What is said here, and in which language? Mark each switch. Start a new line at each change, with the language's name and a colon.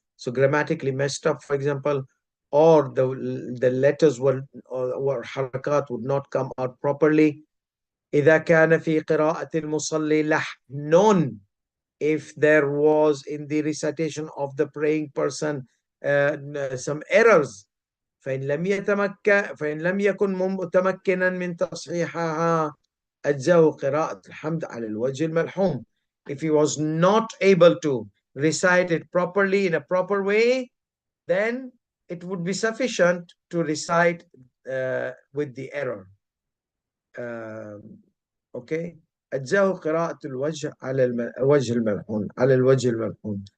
English: So grammatically messed up, for example, or the letters or harakat would not come out properly.
Arabic: إذا كان في قراءة المصلي لحن,
English: if there was in the recitation of the praying person some errors.
Arabic: فإن لم يكن متمكنا من تصحيحها أجزاه قراءة الحمد على الوجه الملحوم.
English: If he was not able to recite it properly in a proper way, then it would be sufficient to recite with the error. Okay.
Arabic: أجزاه قراءة الوجه على الوجه الملحون على الوجه الملحون.